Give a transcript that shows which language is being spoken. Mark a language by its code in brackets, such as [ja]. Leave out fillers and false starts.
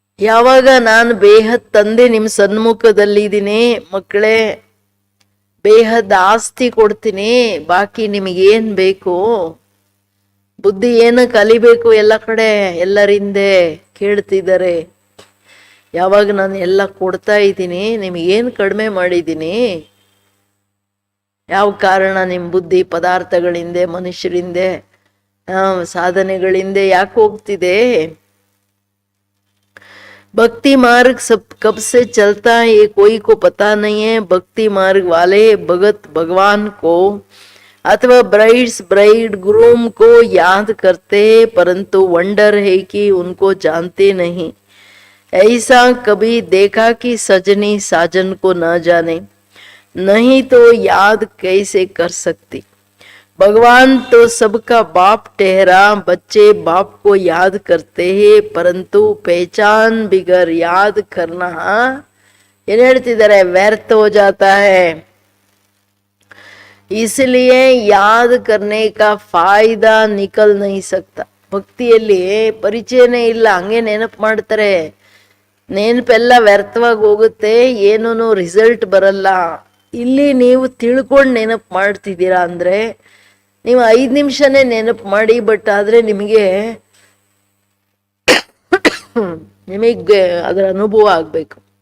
[kn] ಯಾವಾಗ ನಾನು ಬೇಹದ್ ತಂದೆ ನಿಮ್ ಸನ್ಮುಖದಲ್ಲಿ ಇದ್ದೀನಿ ಮಕ್ಕಳೇ, ಬೇಹದ್ ಆಸ್ತಿ ಕೊಡ್ತೀನಿ, ಬಾಕಿ ನಿಮಗೇನ್ ಬೇಕು, ಬುದ್ಧಿ ಏನು ಕಲಿಬೇಕು ಎಲ್ಲ ಕಡೆ ಎಲ್ಲರಿಂದೆ ಕೇಳ್ತಿದ್ದಾರೆ. ಯಾವಾಗ ನಾನು ಎಲ್ಲ ಕೊಡ್ತಾ ಇದ್ದೀನಿ, ನಿಮಗೇನು ಕಡಿಮೆ ಮಾಡಿದ್ದೀನಿ? ಯಾವ ಕಾರಣ ನಿಮ್ಮ ಬುದ್ಧಿ ಪದಾರ್ಥಗಳಿಂದೆ, ಮನುಷ್ಯರಿಂದೆ, ಸಾಧನೆಗಳಿಂದೆ ಯಾಕೆ ಹೋಗ್ತಿದೆ? [hi] भक्ति मार्ग सब कब से चलता है ये कोई को पता नहीं है. भक्ति मार्ग वाले भगत भगवान को अथवा ब्राइड्स ब्राइड ग्रूम को याद करते, परंतु वंडर है कि उनको जानते नहीं. ऐसा कभी देखा कि सजनी साजन को न जाने? नहीं तो याद कैसे कर सकती? भगवान तो सबका बाप ठहरा, बच्चे बाप को याद करते हैं, परंतु पहचान बिगर याद करना [kn] ಏನ್ ಹೇಳ್ತಿದ್ದಾರೆ? [hi] ವ್ಯರ್ಥ हो जाता है. इसलिए याद करने का फायदा निकल नहीं सकता. [kn] ಭಕ್ತಿಯಲ್ಲಿ ಪರಿಚಯನೇ ಇಲ್ಲ, ಹಂಗೆ ನೆನಪು ಮಾಡ್ತಾರೆ. ನೆನಪೆಲ್ಲ ವ್ಯರ್ಥವಾಗಿ ಹೋಗುತ್ತೆ, ಏನೂ ರಿಸಲ್ಟ್ ಬರಲ್ಲ. ಇಲ್ಲಿ ನೀವು ತಿಳ್ಕೊಂಡು ನೆನಪು ಮಾಡ್ತಿದ್ದೀರಾ ಅಂದ್ರೆ ನೀವು 5 ನಿಮಿಷನೇ ನೆನಪು ಮಾಡಿ, ಬಟ್ ಆದ್ರೆ ನಿಮಗೆ ಅದರ ಅನುಭವ ಆಗ್ಬೇಕು.